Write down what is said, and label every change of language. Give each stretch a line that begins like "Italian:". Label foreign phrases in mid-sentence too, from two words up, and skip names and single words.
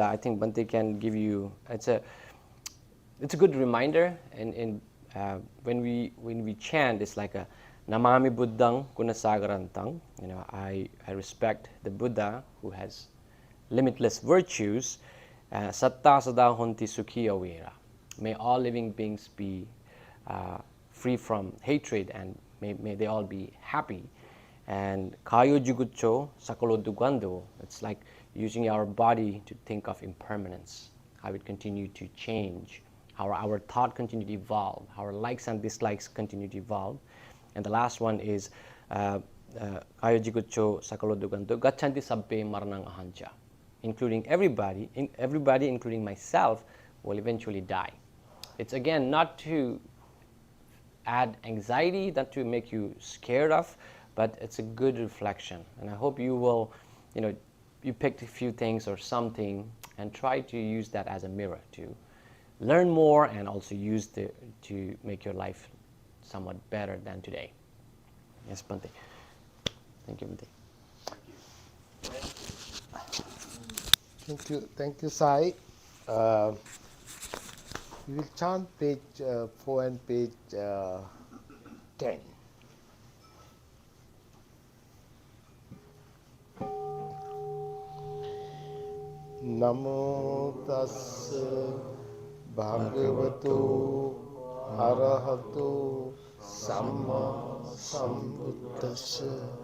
English: I think Bante can give you. It's a good reminder. And when we chant, it's like a
Pali: Namami Buddhang Gunasagarantang.
English: You know, I respect the Buddha who has limitless virtues.
Pali: Satta sada honti sukhi awera.
English: May all living beings be free from hatred, and may they all be happy.
Pali: And kayo jugutcho sakalo dugando.
English: It's like using our body to think of impermanence, how it continue to change, how our thought continue to evolve, how our likes and dislikes continue to evolve. And the last one is
Pali: kayo jugutcho sakalo dugando gachanti sabbe maranang ahancha.
English: Including everybody, including myself, will eventually die. It's again not to add anxiety, not to make you scared of, but it's a good reflection. And I hope you will, you picked a few things or something and try to use that as a mirror to learn more, and also use to make your life somewhat better than today. Yes, Bante. Thank you, Bante. Thank you, Sai. We will chant page 4 and page 10.
Pali: Namo tassa bhagavato arahato samma sambuddhassa.